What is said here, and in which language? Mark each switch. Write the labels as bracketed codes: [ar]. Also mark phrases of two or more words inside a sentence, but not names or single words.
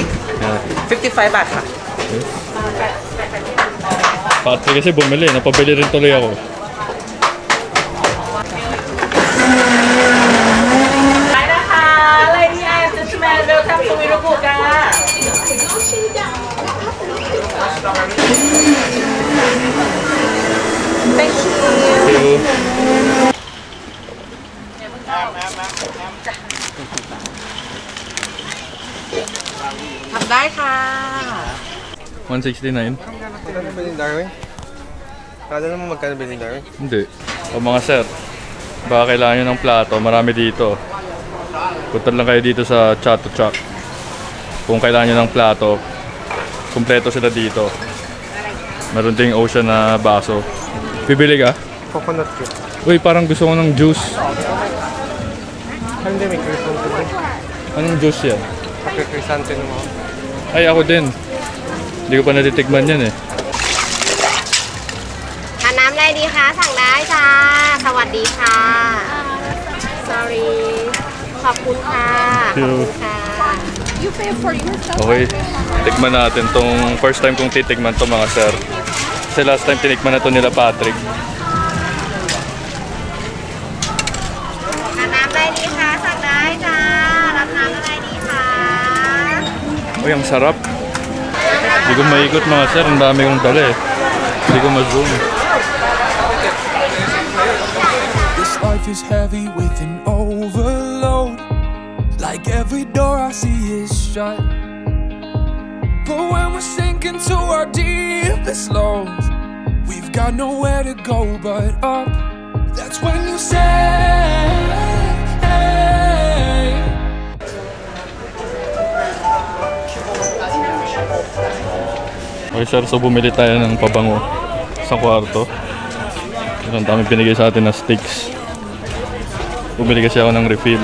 [en] Yeah. [th] 55 baht ค่ะ [tl] Patrick kasi bumili. Napabili rin tuloy ako. [en] Hi นะคะ Lady and Gentlemen welcome to Miruku ค่ะ Thank you Thank you. [th] ทำได้ค่ะ 169? [tl] Magkano bilhin Darwin? Kala naman magkano bilhin Darwin? Hindi. O mga sir, baka kailangan nyo ng plato. Marami dito. Punta lang kayo dito sa Chatuchak. Kung kailangan nyo ng plato, kumpleto sila dito. Meron ding ocean na baso. Bibili ka? [en] Coconut cake. [tl] Uy, parang gusto ko ng juice. Hindi, may crescente din. Anong juice yan? Crescente naman. Ay, ako din. Hindi ko pa natitikman yan eh. [th] ทานน้ำอะไรดีคะสั่งได้จ้าสวัสดีค่ะ sorry ขอบคุณค่ะขอบคุณค่ะ [en] You pay for yourself? [tl] Okay, tikman natin tong [en] first time [tl] kong titikman to mga sir. Kasi [en] last time [tl] tinikman na to nila Patrick. [th] ทานน้ำอะไรดีคะสั่งได้จ้ารับน้ำอะไรดีคะ [tl] Uy, ang sarap. Hindi ko maikot mga sir, ang dami kong dala eh. Hindi ko ma-zoom. [en] This life is heavy with an overload. Like every door I see is shut. But when we're sinking to our deepest lows, we've got nowhere to go but up. That's when you say, [tl] Okay sir, so bumili tayo ng pabango sa kwarto. Ang dami binigay sa atin na sticks. Bumili kasi ako ng refill.